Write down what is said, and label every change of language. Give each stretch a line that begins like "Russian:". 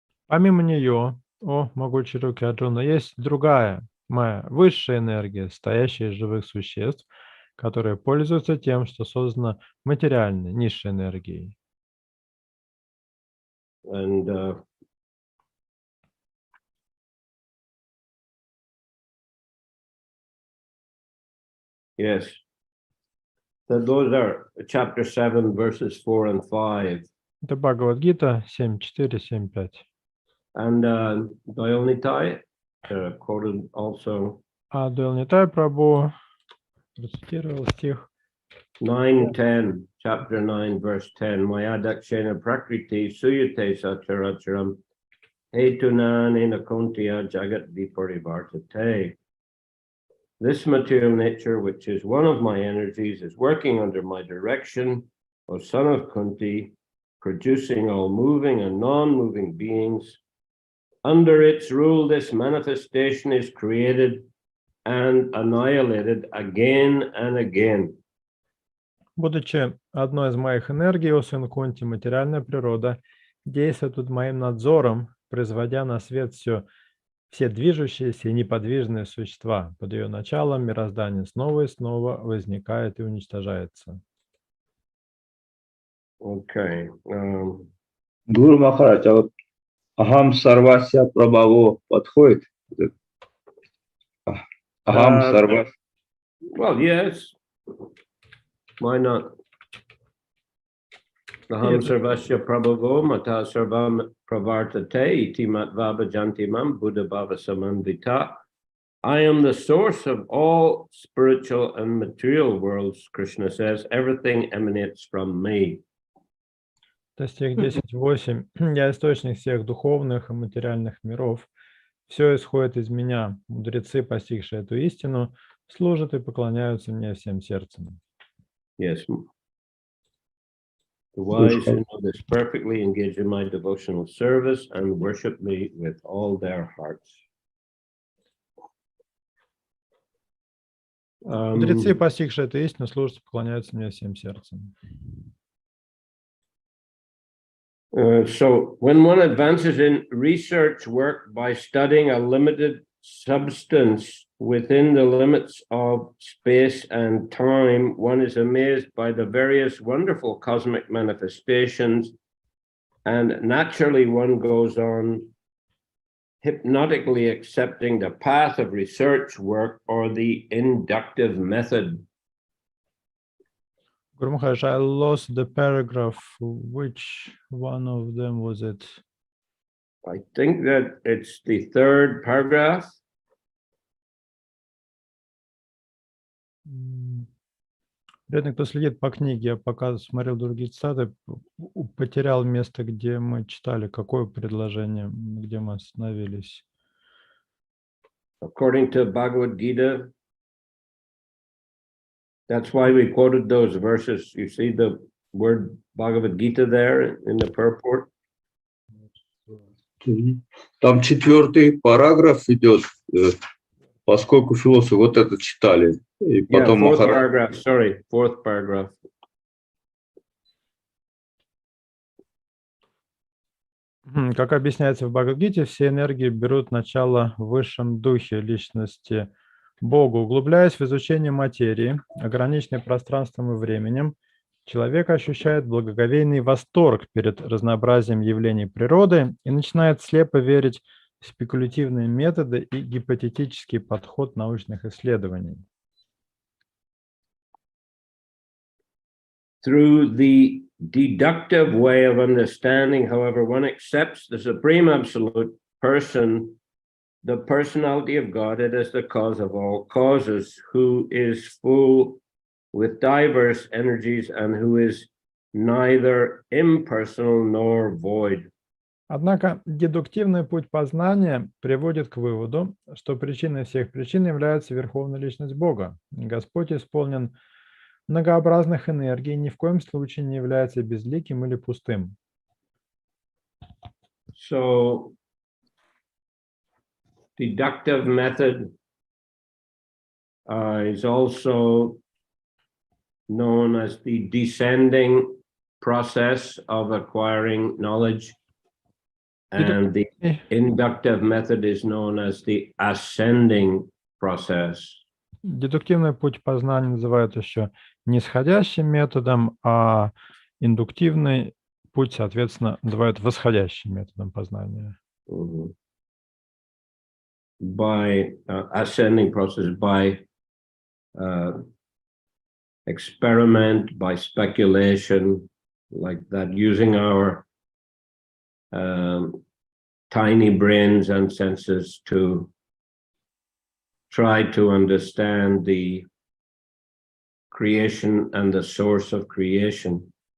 Russian: Помимо нее, о могучей руки Арджуна, есть другая, моя высшая энергия, стоящая из живых существ, которые пользуются тем, что создано материальной, низшей энергией.
English: And yes, so those are chapter 7, verses 4 and 5.
Russian: Это Бхагавад-гита 7.4, 7.5.
English: And Dayalnitai quoted also
Russian: А Ади-лила Прабху процитировал стих
Sanskrit: 9:10,
English: chapter 9, verse 10.
Sanskrit: Maya dakshena prakriti suyate sacharacharam hetunanena kuntiya jagat viparivartate.
English: This material nature, which is one of my energies, is working under my direction, O son of Kunti, producing all moving and non-moving beings. Under its rule, this manifestation is created and annihilated again and again.
Russian: Будучи одной из моих энергий, о сын Кунти, материальная природа действует под моим надзором, производя на свет все движущиеся и неподвижные существа. Под ее началом мироздание снова и снова возникает и уничтожается.
English: Okay.
Russian: Гуру Махарадж, а вот
Sanskrit: Ахам Сарвася Прабхаво
Russian: подходит?
Sanskrit: Ахам Сарвас.
English: Well, yes. Why not?
Sanskrit: Aham sarvasya prabhavo mata sarvam pravartate iti matvava jantimam buddha bhava samandita.
English: I am the source of all spiritual and material worlds, Krishna says. Everything emanates from me.
Russian: Это стих 10.8. Я источник всех духовных и материальных миров. Все исходит из меня. Мудрецы, постигшие эту истину, служат и поклоняются мне всем сердцем.
English: Yes. The wise who know this perfectly engage in my devotional service and worship me with all their hearts.
Russian: Мудрецы, постигшие эту истину, служат, поклоняются мне всем сердцем.
English: So when one advances in research work by studying a limited substance within the limits of space and time, one is amazed by the various wonderful cosmic manifestations, and naturally one goes on hypnotically accepting the path of research work or the inductive method. Guru Maharaj, I lost the paragraph. Which one of them was it? I think that it's the third paragraph.
Russian: Бедный, кто следит по книге, я пока смотрел другие цитаты, потерял место, где мы читали, какое предложение, где мы остановились.
English: According to Bhagavad Gita, that's why we quoted those verses. You see the word Bhagavad Gita there in the purport?
Russian: Там 4-й параграф идет, поскольку философы вот это читали. И потом
English: fourth paragraph, sorry, fourth paragraph.
Russian: Как объясняется в Бхагавад-гите, все энергии берут начало в высшем духе личности Бога. Углубляясь в изучение материи, ограниченной пространством и временем, человек ощущает благоговейный восторг перед разнообразием явлений природы и начинает слепо верить в спекулятивные методы и гипотетический подход научных исследований.
English: Through the deductive way of understanding, however, one accepts the Supreme Absolute Person, the personality of Godhead as the cause of all causes, who is full with diverse energies and who is neither impersonal nor void.
Russian: Однако дедуктивный путь познания приводит к выводу, что причиной всех причин является Верховная Личность Бога. Господь исполнен многообразных энергий, ни в коем случае не является безликим или пустым.
English: So, deductive method is also known as the descending process of acquiring knowledge, and the inductive method is known as the ascending process.
Russian: Дедуктивный путь познания называют еще нисходящим методом, а индуктивный путь, соответственно, называют восходящим методом познания.
English: By ascending process, by experiment, by speculation, like that, using our tiny brains and senses to try to understand the creation and the source of creation.